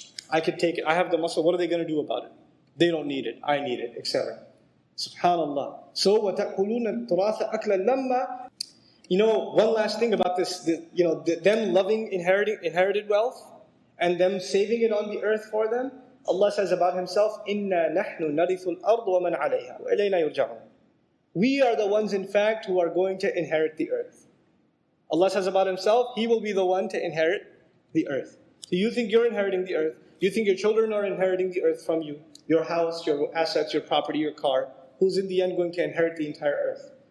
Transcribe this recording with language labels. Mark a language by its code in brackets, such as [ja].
[en] I could take it. I have the muscle. What are they going to do about it? They don't need it. I need it, etc. Subhanallah. [ar] So, وَتَأْكُلُونَ التُّرَاثَ أَكْلًا لَمَّا. [en] One last thing about this, them loving inherited wealth and them saving it on the earth for them. Allah says about Himself, [ar] إِنَّا نَحْنُ نَرِثُ الْأَرْضُ وَمَنْ عَلَيْهَا وَإِلَيْنَا يُرْجَعُونَ. [en] We are the ones, in fact, who are going to inherit the earth. Allah says about Himself, He will be the one to inherit the earth. So you think you're inheriting the earth? You think your children are inheriting the earth from you? Your house, your assets, your property, your car. Who's in the end going to inherit the entire earth?